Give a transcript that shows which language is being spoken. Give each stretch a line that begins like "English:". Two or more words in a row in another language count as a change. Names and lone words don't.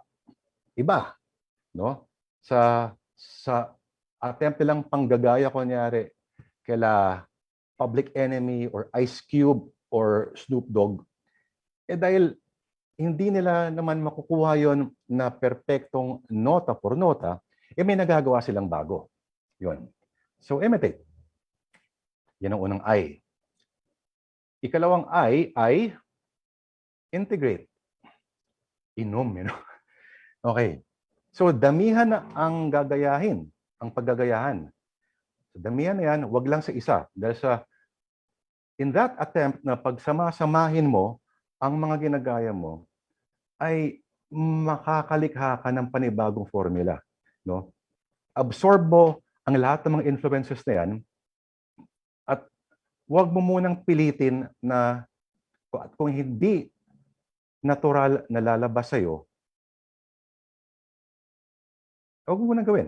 Filipino: Iba, no? Sa attempt lang panggagaya, kunyari, kaila Public Enemy or Ice Cube or Snoop Dogg, dahil hindi nila naman makukuha yon na perpektong nota por nota, may nagagawa silang bago. Yun.
English: So, imitate.
Filipino: Yan ang unang I. Ikalawang I ay integrate. Inom,
English: you know? Okay.
Filipino: So, damihan na ang gagayahin, ang paggagayahan. So, damihan na yan, wag lang sa isa. Dahil
English: in that attempt
Filipino: na pagsama-samahin mo ang mga ginagaya mo, ay makakalikha ka ng panibagong formula. No? Absorb mo ang lahat ng mga influences na yan at huwag mo munang pilitin na kung hindi natural na lalabas sa'yo, huwag mo munang gawin.